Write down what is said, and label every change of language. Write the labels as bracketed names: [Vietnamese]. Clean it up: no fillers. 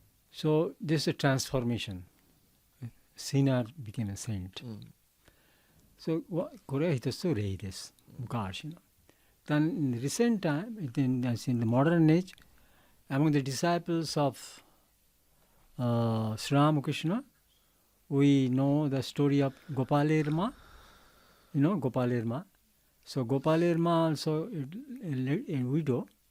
[English] So this is a transformation. Sinner became a saint. [Japanese] So これは一つ例です。昔の。 [English] Then in the recent time, in the modern age, among the disciples of Sri Ramakrishna, we know the story of Gopalirma. You know Gopalirma. So Gopalirma also a widow.